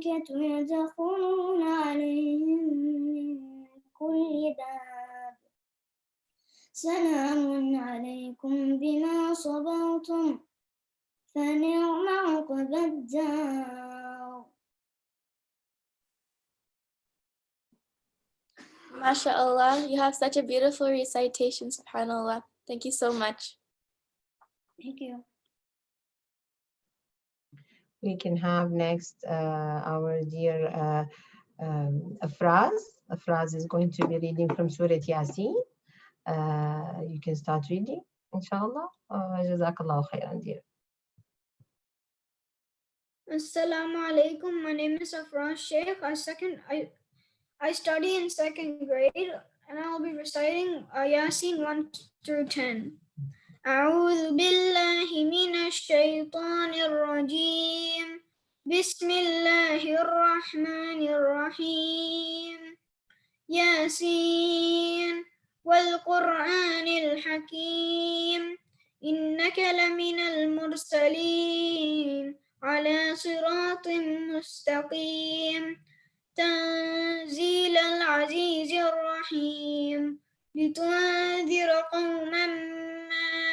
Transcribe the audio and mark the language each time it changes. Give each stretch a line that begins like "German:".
Arabic: يدخلون عليهم من كل باب سلام عليكم بما صبرتم فنعم عقبى الدار.
English: MashaAllah, you have such a beautiful recitation, subhanAllah. Thank you so much. Thank you. We can have next our dear Afraz. Afraz is going to be reading from Surah Yasin. You can start reading, inshallah. Jazakallah khairan, dear. Assalamu alaikum. My name is Afraz Sheikh. I study in 2nd grade and I'll be reciting Yasin 1 through 10.
Arabic: أعوذ بالله من الشيطان الرجيم. بسم الله الرحمن الرحيم. ياسين والقرآن الحكيم إنك لمن المرسلين على صراط مستقيم تنزيل العزيز الرحيم لتنذر قوما ما